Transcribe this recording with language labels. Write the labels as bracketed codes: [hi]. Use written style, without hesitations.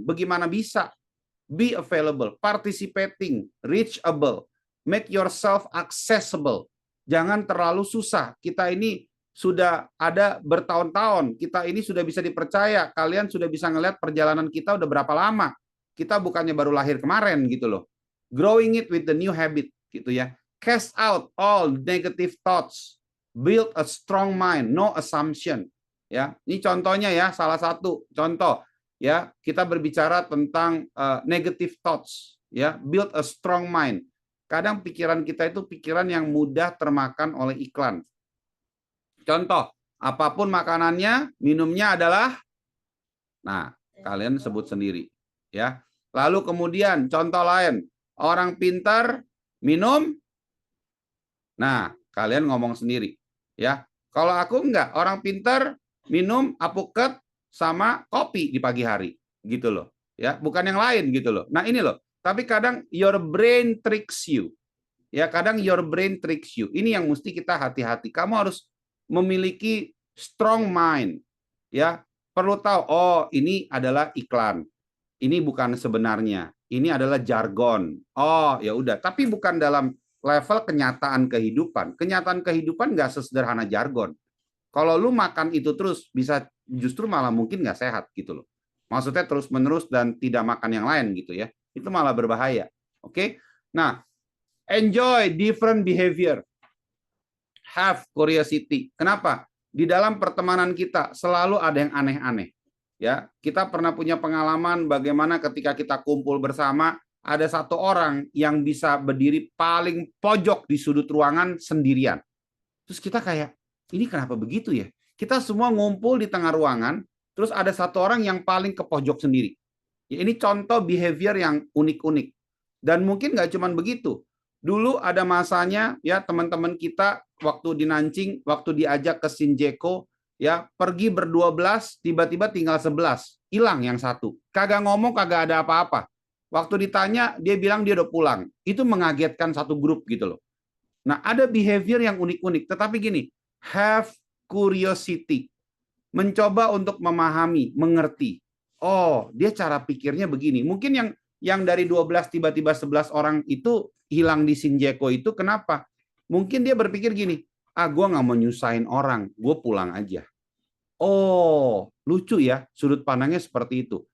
[id] Bagaimana bisa? [en] Be available, participating, reachable. Make yourself accessible. [id] Jangan terlalu susah. Kita ini sudah ada bertahun-tahun. Kita ini sudah bisa dipercaya. Kalian sudah bisa ngelihat perjalanan kita udah berapa lama. Kita bukannya baru lahir kemarin gitu loh. [en] Growing it with the new habit [id] gitu ya. [en] Cast out all negative thoughts. Build a strong mind, no assumption. [id] Ya, ini contohnya ya, salah satu contoh ya. Kita berbicara tentang negative thoughts ya. [en] Build a strong mind. [id] Kadang pikiran kita itu pikiran yang mudah termakan oleh iklan. Contoh, apapun makanannya, minumnya adalah, nah, kalian sebut sendiri, ya. Lalu kemudian contoh lain, orang pintar minum, nah, kalian ngomong sendiri, ya. Kalau aku enggak, orang pintar minum apuket sama kopi di pagi hari, gitu loh, ya. Bukan yang lain gitu loh. Nah ini loh. Tapi kadang [en] your brain tricks you. [id] Ya, kadang [en] your brain tricks you. [id] Ini yang mesti kita hati-hati. Kamu harus memiliki strong mind. Ya, perlu tahu, oh, ini adalah iklan. Ini bukan sebenarnya. Ini adalah jargon. Oh, ya udah. Tapi bukan dalam level kenyataan kehidupan. Kenyataan kehidupan nggak sesederhana jargon. Kalau lu makan itu terus, bisa justru malah mungkin nggak sehat gitu loh. Maksudnya terus-menerus dan tidak makan yang lain gitu ya. Itu malah berbahaya. Oke? [en] Nah, enjoy different behavior. Have curiosity. [id] Kenapa? Di dalam pertemanan kita selalu ada yang aneh-aneh. Ya, kita pernah punya pengalaman bagaimana ketika kita kumpul bersama, ada satu orang yang bisa berdiri paling pojok di sudut ruangan sendirian. Terus kita kayak, ini kenapa begitu ya? Kita semua ngumpul di tengah ruangan, terus ada satu orang yang paling ke pojok sendiri. Ya, ini contoh behavior yang unik-unik. Dan mungkin nggak cuma begitu. Dulu ada masanya, ya teman-teman kita waktu di Nanjing, waktu diajak ke Shinjuku, ya pergi ber-12, tiba-tiba tinggal 11. Hilang yang satu. Kagak ngomong, kagak ada apa-apa. Waktu ditanya, dia bilang dia udah pulang. Itu mengagetkan satu grup gitu loh. Nah, ada behavior yang unik-unik. Tetapi gini, [en] have curiosity. [id] Mencoba untuk memahami, mengerti. Oh, dia cara pikirnya begini. Mungkin yang dari 12 tiba-tiba 11 orang itu hilang di Shinjuku itu kenapa? Mungkin dia berpikir gini, gue nggak mau nyusahin orang, gue pulang aja. Oh, lucu ya, sudut pandangnya seperti itu.